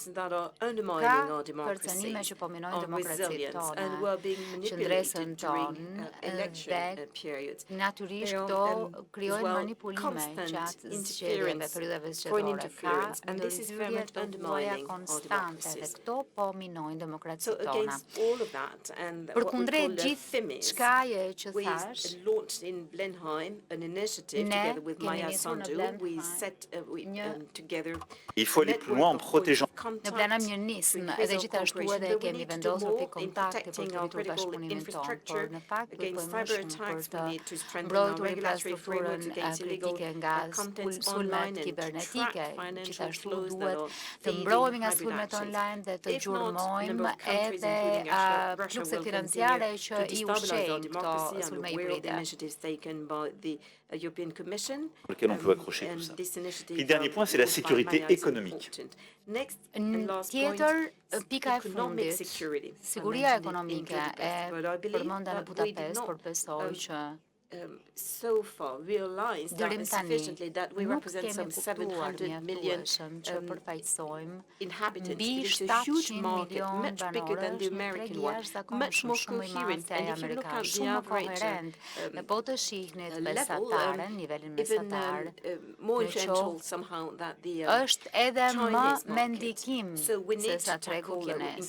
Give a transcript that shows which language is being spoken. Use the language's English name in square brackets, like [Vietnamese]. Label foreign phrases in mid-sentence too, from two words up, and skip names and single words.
[Albanian] Ka kërcënime që po minojnë demokracitë tona, qëndresën tonë dhe natyrisht këto krijojnë manipulime gjatë zgjedhjeve, periudhave zgjedhore. Ka ndërhyrje të lloja konstante dhe këto po minojnë demokracitë tona. Përkundrejt gjithë çkaje që thash, ne kemi nisur në Blenheim [French] Il faut aller plus loin en protégeant. [Albanian] Ne planojmë një nismë edhe gjithashtu edhe kemi vendosur pikë kontakti për të rritur bashkëpunimin tonë, por në fakt do të bëjmë më shumë për të mbrojtur infrastrukturën kritike nga sulmet kibernetike. Gjithashtu duhet të mbrohemi nga sulmet online dhe të gjurmojmë edhe flukset financiare që i ushqejnë këto sulme hibride. [French] Lequel on peut accrocher tout ça. Puis dernier point, c'est la sécurité économique. [Albanian] Tjetër, pika e fundit, siguria ekonomike e përmenda në Budapest, por besoj që dërim tani nuk kemi kuptuar mjaftueshëm që përfaqësojmë mbi 700 milion banorë, është një treg jashtëzakonshëm, shumë i madh se ai amerikan, shumë më koherent dhe po të shihnit mesataren, nivelin mesatar, është edhe më me ndikim se sa tregu kines.